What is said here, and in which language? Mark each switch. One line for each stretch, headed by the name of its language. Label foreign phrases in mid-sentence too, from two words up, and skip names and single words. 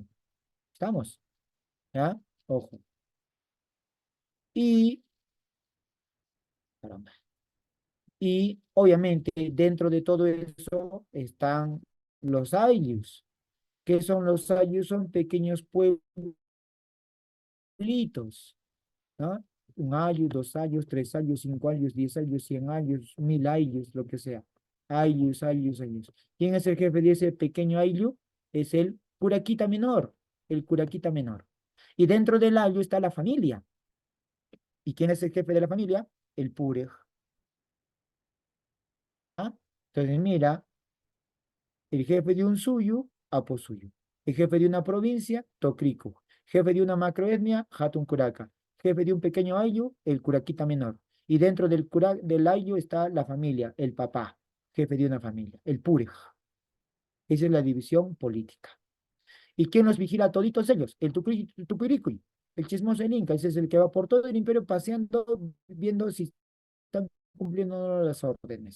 Spanish: ¿Estamos? ¿Ya? Ojo. Y, caramba. Y obviamente dentro de todo eso están los ayllus. ¿Qué son los ayllus? Son pequeños pueblitos, ¿no? Un ayllu, 2 ayllus, 3 ayllus, 5 ayllus, 10 ayllus, 100 ayllus, 1000 ayllus, lo que sea. Aylus, Aylus, Aylus. ¿Quién es el jefe de ese pequeño Ayllu? Es el curaquita menor, el curaquita menor. Y dentro del Ayllu está la familia. ¿Y quién es el jefe de la familia? El purej. ¿Ah? Entonces, mira, el jefe de un suyu, aposuyu. El jefe de una provincia, tocricu. Jefe de una macroetnia,
Quechua: hatun curaca.
Spanish: Jefe de un pequeño ayllu, el curaquita menor. Y dentro del ayllu está la familia, el papá, jefe de una familia, el purej. Esa es la división política. ¿Y quién los vigila a toditos ellos? El tupiricui, el chismoso del Inca. Ese es el que va por todo el imperio paseando, viendo si están cumpliendo o no las órdenes.